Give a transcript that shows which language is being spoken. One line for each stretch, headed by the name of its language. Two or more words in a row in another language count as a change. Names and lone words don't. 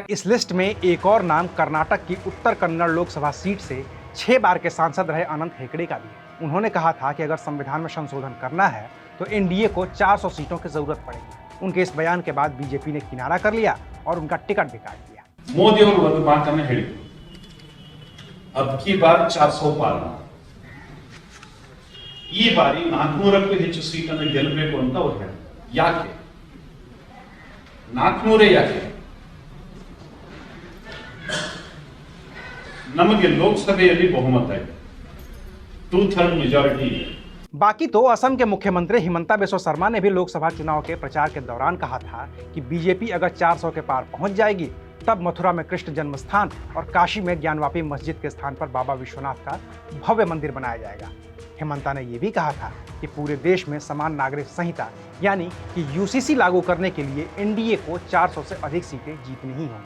Hindi: इस लिस्ट में एक और नाम कर्नाटक की उत्तर कन्नड़ लोकसभा सीट से 6 बार के सांसद रहे अनंत हेगड़े का भी है। उन्होंने कहा था कि अगर संविधान में संशोधन करना है तो एनडीए को 400 सीटों की जरूरत पड़ेगी। उनके इस बयान के बाद बीजेपी ने किनारा कर लिया और उनका टिकट भी काट दिया।
Kannada: ಮೋದಿ ಅವರು ಒಂದು ಮಾತನ್ನ ಹೇಳಿದ್ರು,
Hindi: अब की बार 400 पार,
Kannada: ಈ ಬಾರಿ 400ಕ್ಕೂ ಹೆಚ್ಚು ಸೀಟನ್ನು ಗೆಲ್ಲಬೇಕು ಅಂತ ಅವರು ಹೇಳಿದ್ರು. ಯಾಕೆ 400 ಯಾಕೆ? ನಮಗೆ ಲೋಕಸಭೆಯಲ್ಲಿ ಬಹುಮತ ಇದೆ, 2/3 मेजॉरिटी ಇದೆ।
Hindi: बाकी तो असम के मुख्यमंत्री हिमंता बिस्वा शर्मा ने भी लोकसभा चुनाव के प्रचार के दौरान कहा था कि बीजेपी अगर 400 के पार पहुंच जाएगी तब मथुरा में कृष्ण जन्म स्थान और काशी में ज्ञानवापी मस्जिद के स्थान पर बाबा विश्वनाथ का भव्य मंदिर बनाया जाएगा। हिमंता ने यह भी कहा था कि पूरे देश में समान नागरिक संहिता यानी कि यूसीसी लागू करने के लिए एनडीए को 400 से अधिक सीटें जीतनी ही होंगी।